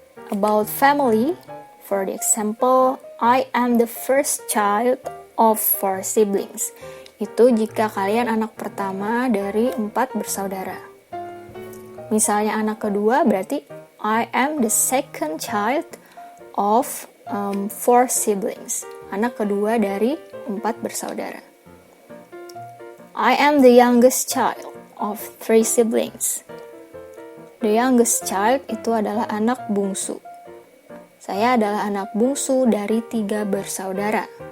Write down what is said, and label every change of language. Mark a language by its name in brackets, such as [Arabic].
[English] About family, for the example, I am the first child of 4 siblings. [Indonesian] Itu jika kalian anak pertama dari 4 bersaudara. Misalnya anak kedua berarti [English] I am the second child of 4 siblings. [Indonesian] Anak kedua dari 4 bersaudara. [English] I am the youngest child of 3 siblings. The youngest child [Indonesian] itu adalah anak bungsu. Saya adalah anak bungsu dari 3 bersaudara.